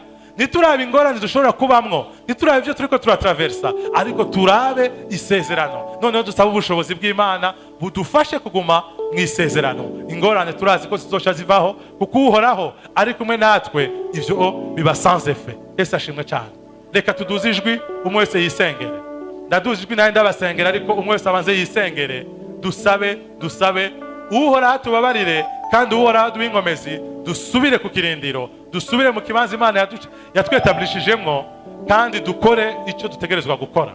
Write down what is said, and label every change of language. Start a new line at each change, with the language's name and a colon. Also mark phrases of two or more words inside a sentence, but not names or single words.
Rundi: Niturabe ingorane dushobora kubamwo, niturabe ibyo turiko turatraversa, ariko turabe isezerano. Noneho dusaba ubushobozi bw'Imana budufashe kuguma mu isezerano. Ingorane turazi ko zizosha zivaho, kuko Uhoraho ari kumwe natwe, ivyo biba
French: sans effet.
Kinyarwanda: Yesu ashimwe cyane.
Rundi: Reka tuduze ijwi, umwe wese yisengere. Ndaduze ijwi naye ndabasengera, ariko umwe wese abanze yisengere. Dusabe Uhoraho tubabarire, kandi Uhoraho duhe inkomezi, dusubire ku kirindiro, dusubire mu kibanza Imana yatwetablishijemwo, kandi dukore icyo dutegerezwa gukora.